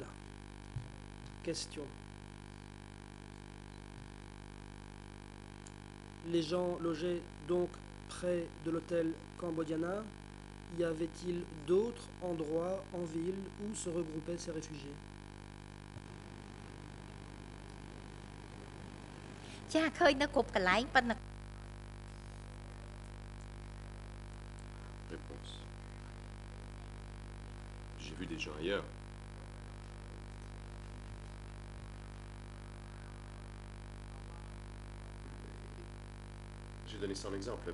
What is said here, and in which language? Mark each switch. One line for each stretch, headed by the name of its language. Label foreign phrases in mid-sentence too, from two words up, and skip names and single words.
French: Question. Les gens logeaient donc près de l'hôtel Cambodiana. Y avait-il d'autres endroits en ville où se regroupaient ces réfugiés?
Khmer: ចាឃើញនៅគ្រប់កន្លែងប៉ុន្តែ
French: Réponse. J'ai vu des gens ailleurs. J'ai donné ça en exemple.